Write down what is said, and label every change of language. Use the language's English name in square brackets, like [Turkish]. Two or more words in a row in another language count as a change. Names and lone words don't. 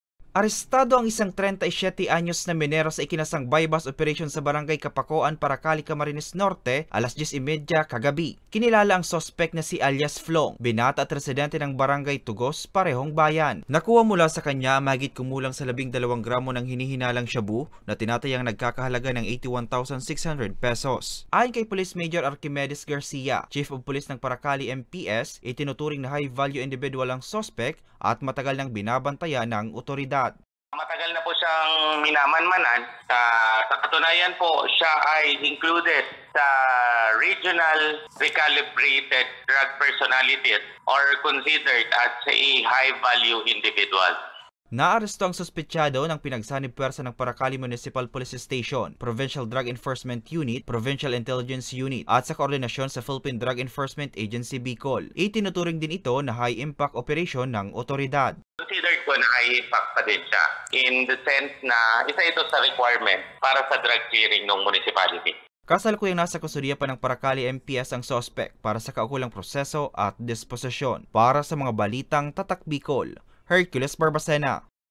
[Filipino] Arestado ang isang 37 anyos na minero sa ikinasang bypass operation sa Barangay Kapakoan, Paracali, Camarines Norte, alas 10:30 kagabi. Kinilala ang sospek na si alias Flong, binata at residente ng Barangay Tugos, parehong bayan. Nakuha mula sa kanya mahigit kumulang sa 12 gramo ng hinihinalang shabu na tinatayang nagkakahalaga ng 81,600 pesos. Ayon kay Police Major Archimedes Garcia, Chief of Police ng Paracali MPS, itinuturing na [English] high-value individual [Filipino] ang sospek at matagal nang binabantayan ng otoridad. Matagal na po siyang minamanmanan. Sa katunayan po, siya ay included sa [English] regional recalibrated drug personalities or considered as a high-value individual. [Filipino] Naaresto ang suspetsado ng pinagsanib puwersa ng Paracali Municipal Police Station, Provincial Drug Enforcement Unit, Provincial Intelligence Unit at sa koordinasyon sa Philippine Drug Enforcement Agency Bicol. Itinuturing din ito na [English] high-impact operation [Filipino] ng otoridad. Considered ko na high-impact pa din siya [English] in the sense [Filipino] na isa ito sa requirement para sa [English] drug clearing [Filipino] ng municipality. Kasalukuyang nasa kustudiya pa ng Paracali MPS ang sospek para sa kaukulang proseso at disposisyon. Para sa mga balitang Tatak Bicol, Hercules Barbacena.